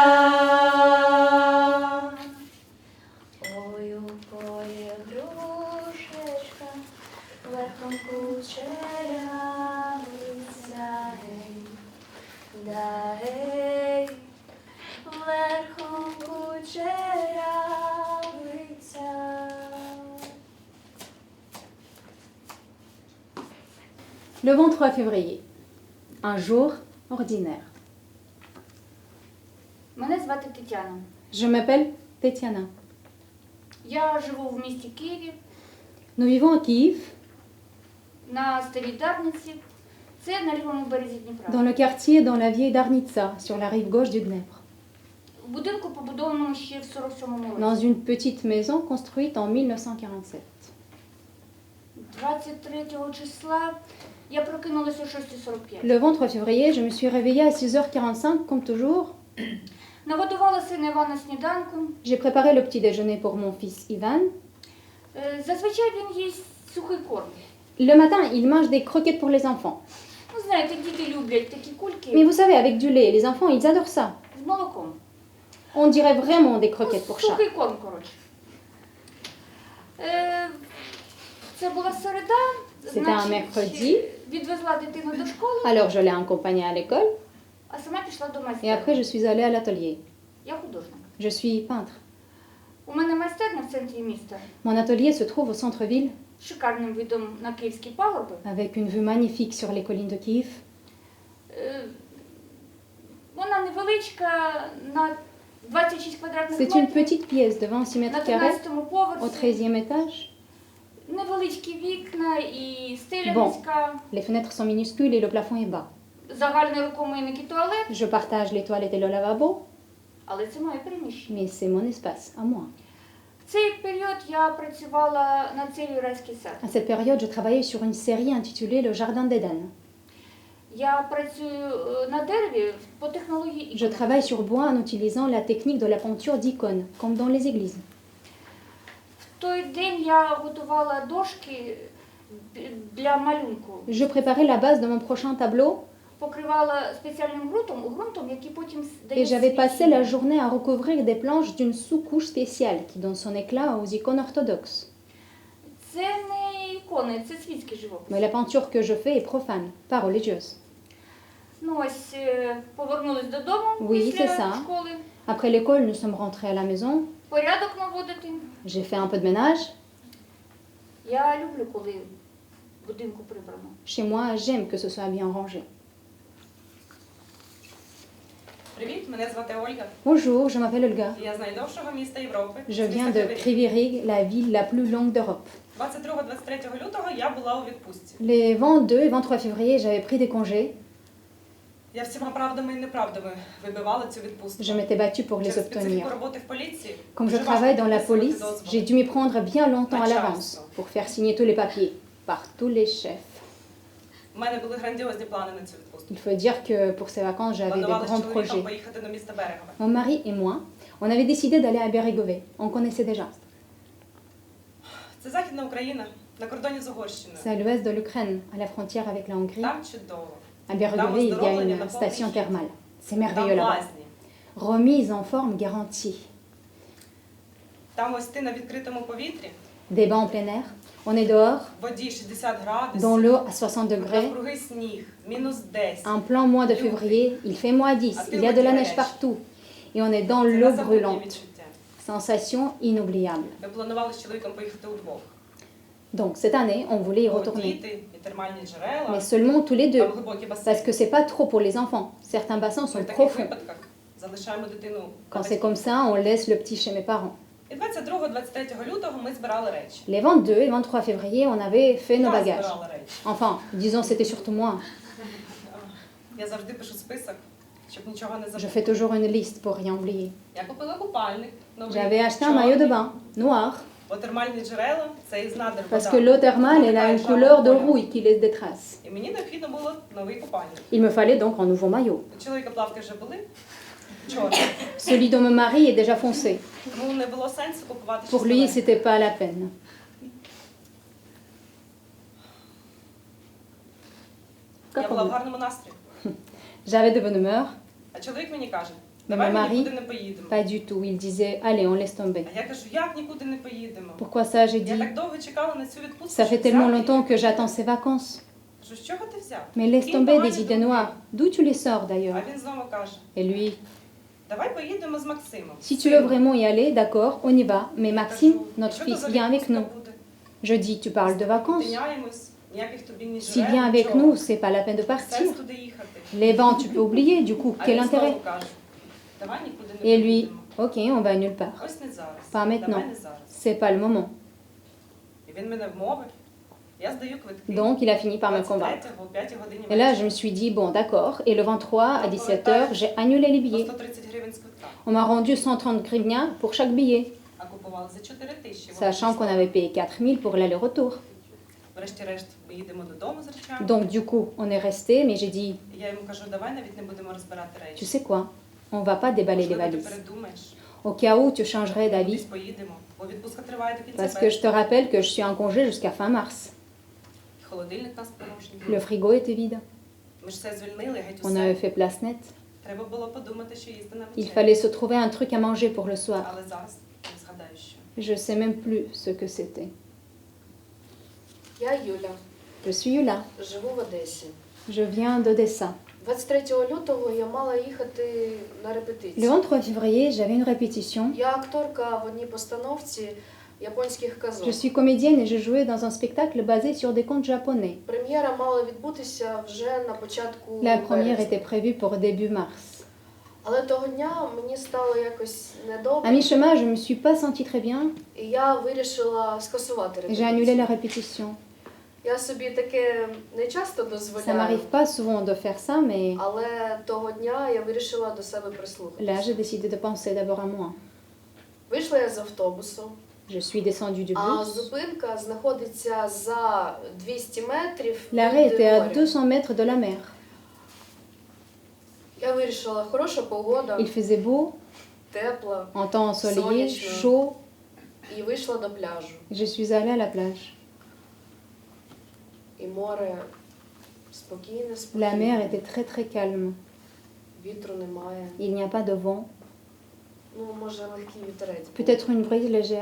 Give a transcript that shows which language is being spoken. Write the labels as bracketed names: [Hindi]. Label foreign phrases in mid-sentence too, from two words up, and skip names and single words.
[Ukrainian] ой, у полі грушечка, верхом кучерявиця, гей, да гей, верхом кучерявиця. [French] Le 23 février. Un jour ordinaire. [Ukrainian] Мене звати Тетяна. [French] Je m'appelle Tetiana. [Ukrainian] Я живу в місті Києві [French] Nous vivons à Kiev, [Ukrainian] на Старій Дарниці. Це на лівому березі Дніпра. [French] dans le quartier dans la vieille Darnitsa, sur la rive gauche du Dnepr. [Ukrainian] В будинку, побудованому ще в 47-му [French] Dans [Ukrainian] році. [French] une petite maison construite en 1947. [Ukrainian] 23 числа я прокинулася о 6:45. [French] Le 23 février, je me suis réveillée à 6h45, comme toujours. [Ukrainian] Нагодувала сина Івана сніданком. [French] J'ai préparé le petit déjeuner pour mon fils Ivan. [Ukrainian] Зазвичай він їсть сухий корм. [French] Le matin, il mange des croquettes pour les enfants. [Ukrainian] Ну, знаєте, діти люблять такі [French] Mais [Ukrainian] кульки [French] vous savez, avec du lait, les enfants, ils adorent ça. [Ukrainian] з молоком. [French] On dirait vraiment des croquettes pour chat. [Ukrainian] Сухий корм, коротше. Це була середа. [French] C'était un mercredi. [Ukrainian] Відвезла дитину до школи, [French] Alors, je l'ai accompagné à l'école. [Ukrainian] а сама пішла до [French] Et [Ukrainian] майстерні. [French] après, je suis allée à l'atelier. [Ukrainian] Я художник. [French] Je suis peintre. [Ukrainian] У мене майстерня в центрі міста [French] Mon atelier se trouve au centre-ville, [Ukrainian] з шикарним видом на київські пагорби. [French] avec une vue magnifique sur les collines de Kiev. [Ukrainian] Вона невеличка, на 26 квадратних [French] C'est une [Ukrainian] метрів, [French] petite pièce de 26 [Ukrainian] на [French] mètres carrés [Ukrainian] 13-му [French] au [Ukrainian] поверсі. [French] 13e étage. [Ukrainian] Невеличкі вікна і стеля [French] Bon. [Ukrainian] низька, [French] Les fenêtres sont minuscules et le plafond est bas. [Ukrainian] загальний рукомийник і туалет, [French] Je partage les toilettes et le lavabo, [Ukrainian] але це моє приміщення. [French] mais c'est mon espace, à moi. [Ukrainian] В цей період я працювала над серією «Райський сад». [French] À cette période, je travaillais sur une série intitulée Le Jardin d'Éden. [Ukrainian] Я працюю на дереві по технології [French] Je travaille sur bois en utilisant la technique de la peinture d'icônes, comme dans les églises. [Ukrainian] В той день я готувала дошки для малюнку. [French] Je préparais la base de mon prochain tableau [Ukrainian] Покривала спеціальним ґрунтом, який потім дає [French] et j'avais passé [Ukrainian] світло. [French] la journée à recouvrir des planches d'une sous-couche spéciale qui donne son éclat aux icônes orthodoxes. [Ukrainian] Це не ікони, це світський живопис. [French] Mais la peinture que je fais est profane, pas religieuse. [Ukrainian] Ну ось, повернулись додому [French] Oui, [Ukrainian] після [French] c'est ça. [Ukrainian] школи. [French] Après l'école, nous sommes rentrés à la maison. [Ukrainian] Порядок наводити. [French] J'ai fait un peu de ménage. [Ukrainian] Я люблю, коли в будинку прибрано. [French] Chez moi, j'aime que ce soit bien rangé. [Ukrainian] Привіт, мене звати Ольга. [French] Bonjour, je m'appelle Olga. [Ukrainian] Я з найдовшого міста Європи. [French] Je [Ukrainian] з міста [French] viens de [Ukrainian] Кривий Ріг. [French] Kryvyi Rih, la ville la plus longue d'Europe. [Ukrainian] 22-23 лютого я була у відпустці. [French] Les 22 et 23 février, j'avais pris des congés. [Ukrainian] Я всіма правдами і неправдами вибивала цю відпустку. [French] Je m'étais battue pour les [Ukrainian] Через специфіку [French] obtenir. [Ukrainian] роботи в поліції [French] Comme je [Ukrainian] дуже важко [French] travaille dans la [Ukrainian] підписувати [French] police, [Ukrainian] дозволи. [French] j'ai dû m'y prendre bien longtemps à l'avance pour faire signer tous les papiers par tous les chefs. [Ukrainian] У мене були грандіозні плани на цю відпустку. [French] Il faut dire que pour ces vacances, j'avais des [Ukrainian] Планували з [French] grands [Ukrainian] чоловіком [French] projets. [Ukrainian] поїхати до міста Берегове. [French] Mon mari et moi, on avait décidé d'aller à Bérégovet. On connaissait déjà. [Ukrainian] Це Західна Україна, на кордоні з Угорщиною. [French] C'est à l'ouest de l'Ukraine, à la frontière avec la Hongrie. [Ukrainian] Там чудово. [French] À Bérégovet, il y a une station thermale. C'est merveilleux [Ukrainian] Там [French] là-bas. [Ukrainian] лазні. [French] Remise en forme garantie. [Ukrainian] Там ось ти на відкритому повітрі, [French] Des bains en plein air. On est dehors, [Ukrainian] в воді 60 градусів, [French] dans l'eau à 60 degrés. [Ukrainian] навкруги сніг, мінус 10. [French] En plein mois de février, il fait moins 10. Il y a de la neige partout. Et on est dans [Ukrainian] Це [French] l'eau [Ukrainian] незабутні [French] brûlante. [Ukrainian] відчуття. [French] Sensation inoubliable. [Ukrainian] Ми планували з чоловіком поїхати удвох. [French] Donc cette année, on voulait y [Ukrainian] Бо [French] retourner. [Ukrainian] діти і термальні джерела, [French] Mais seulement tous les [Ukrainian] там [French] deux. [Ukrainian] глибокі [French] Parce [Ukrainian] басейни. [French] que c'est pas trop pour les enfants. Certains bassins [Ukrainian] Ми [French] sont [Ukrainian] в таких [French] profonds. [Ukrainian] випадках залишаємо дитину. на [French] Quand c'est [Ukrainian] батьків. [French] comme ça, on laisse le petit chez mes parents. [Ukrainian] І 22-23 лютого ми збирали речі. [French] Les 22 et 23 février, on avait fait nos [Ukrainian] Я [French] bagages. [Ukrainian] збирала речі. [French] Enfin, disons, c'était surtout moi. [Ukrainian] Я завжди пишу список, щоб нічого не [French] Je [Ukrainian] забути. [French] fais toujours une liste pour rien oublier. [Ukrainian] Я купила купальник. новий, [French] J'avais acheté un [Ukrainian] чорний. [French] maillot de bain, noir, [Ukrainian] Бо термальні джерела – це із надр [French] parce [Ukrainian] вода. [French] que l'eau thermale, elle a une couleur de rouille qui laisse des traces. [Ukrainian] І мені необхідно було новий купальник. [French] Il me fallait donc un nouveau maillot. [Ukrainian] У чоловіка плавки вже були чорні. [French] Celui dont mon mari est déjà foncé. [Ukrainian] Тому не було сенсу купувати [French] Pour [Ukrainian] щось [French] lui, [Ukrainian] нове. [French] c'était pas la peine. [Ukrainian] Я була в [French] Comme [Ukrainian] гарному настрої. [French] J'avais de bonne humeur, [Ukrainian] А чоловік мені каже, [French] mais [Ukrainian] давай [French] mon [Ukrainian] ми [French] mari, [Ukrainian] нікуди не поїдемо. [French] pas du tout. Il disait, allez, on laisse tomber. [Ukrainian] А я кажу, як нікуди не поїдемо? [French] Pourquoi ça, j'ai [Ukrainian] Я [French] dit. [Ukrainian] так довго чекала на цю відпустку. [French] Ça fait [Ukrainian] що [French] tellement [Ukrainian] взяв [French] longtemps [Ukrainian] її. [French] que j'attends ces vacances. [Ukrainian] Кажу, з чого ти взяв? [French] Mais laisse [Ukrainian] І [French] tomber [Ukrainian] давай [French] des [Ukrainian] не [French] idées [Ukrainian] думай. [French] noires. D'où tu les sors d'ailleurs? [Ukrainian] А він знову каже, [French] Et lui, [Ukrainian] давай поїдемо з Максимом. [French] si tu veux vraiment y aller, d'accord, on y va. Mais Maxime, notre [Ukrainian] Що то [French] fils, [Ukrainian] за [French] vient avec [Ukrainian] відпустка [French] nous. [Ukrainian] буде? [French] Je dis, tu parles de vacances. [Ukrainian] Тиняємось, ніяких тобі ні [French] S'il [Ukrainian] джерел, [French] vient avec [Ukrainian] нічого. [French] nous, c'est pas la peine de partir. [Ukrainian] Сенс туди їхати. [French] Les vents, tu peux oublier, du coup, [Ukrainian] А [French] quel [Ukrainian] він [French] intérêt? [Ukrainian] знову каже, давай нікуди не [French] Et lui, [Ukrainian] поїдемо. [French] ok, on va nulle part. [Ukrainian] Ось не зараз. [French] Pas maintenant. [Ukrainian] Давай не зараз. [French] C'est pas le moment. [Ukrainian] І він мене вмовив. Я здаю квитки. [French] Donc, il a fini par me convaincre. [Ukrainian] 23-го, о 5 годині [French] Et là, je [Ukrainian] вечора. [French] me suis dit, bon, d'accord. Et le 23, à 17h, j'ai annulé les [Ukrainian] По [French] billets. [Ukrainian] 130 гривень з квитка. [French] On m'a rendu 130 hryvnias pour chaque billet, [Ukrainian] А купували за 4 тисячі. [French] sachant qu'on avait payé 4000 pour l'aller-retour. [Ukrainian] Врешті-решт ми їдемо додому з речами. [French] Donc, du coup, on est resté, mais j'ai dit, [Ukrainian] І я йому кажу, давай навіть не будемо розбирати [French] tu [Ukrainian] речі. [French] sais quoi, on va pas déballer les [Ukrainian] Можливо, ти [French] valises. [Ukrainian] передумаєш. [French] Au cas où tu changerais [Ukrainian] Кудись [French] d'avis, [Ukrainian] поїдемо. Бо відпустка триває до кінця [French] parce que je te rappelle que je suis en congé jusqu'à fin mars. [Ukrainian] Холодильник нас порожній. [French] Le frigo était vide. [Ukrainian] Ми ж все звільнили, геть [French] On [Ukrainian] усе. [French] avait fait place nette. [Ukrainian] Треба було подумати, що їсти на [French] Il [Ukrainian] вечерю. [French] fallait se trouver un truc à manger pour le soir. [Ukrainian] Але зараз не згадаю, що. [French] Je sais même plus ce que c'était. [Ukrainian] Я Юля, [French] Je suis Yula. [Ukrainian] живу в Одесі. [French] Je viens d'Odessa. [Ukrainian] 23 лютого я мала їхати на [French] Le [Ukrainian] репетицію. [French] 23 février, j'avais une répétition. [Ukrainian] Я акторка в одній постановці японських казок. [French] Je suis comédienne et je jouais dans un spectacle basé sur des contes japonais. [Ukrainian] Прем'єра мала відбутися вже на початку [French] La première [Ukrainian] березня. [French] était prévue pour début mars. [Ukrainian] Але того дня мені стало якось [French] À [Ukrainian] недобре, [French] mi-chemin, je me suis pas sentie très bien [Ukrainian] і я вирішила скасувати [French] et j'ai annulé [Ukrainian] репетицію. [French] la répétition. [Ukrainian] Я собі таке не часто [French] Ça [Ukrainian] дозволяю, [French] m'arrive pas souvent de faire ça, mais [Ukrainian] але того дня я вирішила до себе [French] là, [Ukrainian] прислухатися. [French] j'ai décidé de penser d'abord à moi. [Ukrainian] Вийшла я з автобусу, [French] Je suis descendue du [Ukrainian] а [French] bus. [Ukrainian] зупинка знаходиться за 200 метрів [French] L'arrêt [Ukrainian] від [French] était à [Ukrainian] моря. [French] 200 mètres de la mer. [Ukrainian] Я вирішила, хороша погода, [French] Il faisait beau, [Ukrainian] тепла, [French] en temps ensoleillé, [Ukrainian] Солнечно. [French] chaud, [Ukrainian] і вийшла до пляжу. [French] et je suis allée à la plage. [Ukrainian] І море спокійне, [French] La [Ukrainian] спокійне, [French] mer était très très calme. [Ukrainian] вітру немає. [French] Il n'y a pas de vent, [Ukrainian] Ну, може, легкий вітерець. був. [French] peut-être une brise légère.